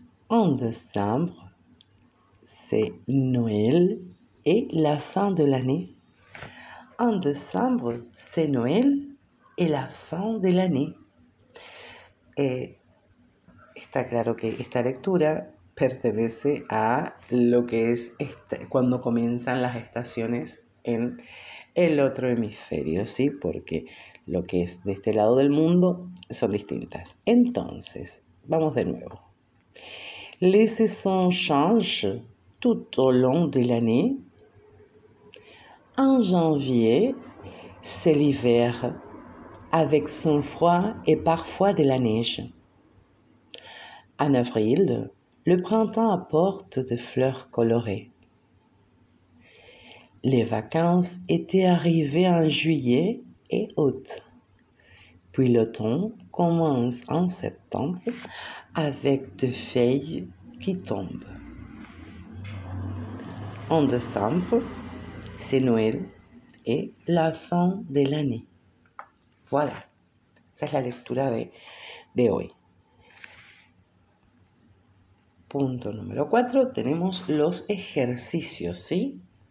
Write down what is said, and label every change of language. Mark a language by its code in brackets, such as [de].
[fr] En décembre, c'est Noël et la fin de l'année. En décembre, c'est Noël et la fin de l'année. [es] Está claro que esta lectura pertenece a lo que es cuando comienzan las estaciones en el otro hemisferio, ¿sí? Porque lo que es de este lado del mundo son distintas. Entonces, vamos de nuevo. [fr] Les saisons changent tout au long de l'année. En janvier, c'est l'hiver avec son froid et parfois de la neige. En avril, le printemps apporte des fleurs colorées. Les vacances étaient arrivées en juillet et août. Puis l'automne commence en septembre avec des feuilles qui tombent. En décembre, c'est Noël et la fin de l'année. [es] Voilà, esa es la lectura de hoy. Punto número 4, tenemos los ejercicios, ¿sí?